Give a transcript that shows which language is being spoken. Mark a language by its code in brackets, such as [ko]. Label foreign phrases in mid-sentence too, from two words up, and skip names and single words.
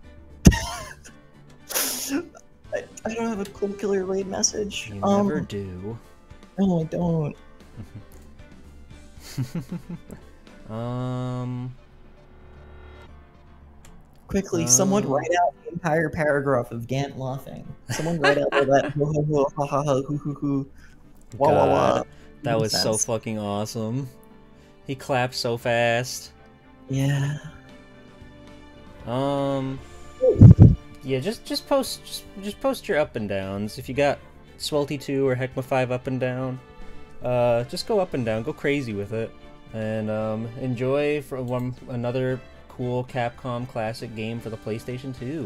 [en] I don't have a cool killer raid message. You never do. No, I don't. Quickly, someone write out the entire paragraph of Gant laughing. Someone write out that ho ho ho ha ha ha hoo hoo hoo. Wah wah wah. That was so fucking awesome. He clapped so fast. Yeah. Yeah, just post your up and downs. If you got Swelty 2 or Heckma 5 up and down, just go up and down, go crazy with it, and enjoy from another cool Capcom classic game for the PlayStation 2.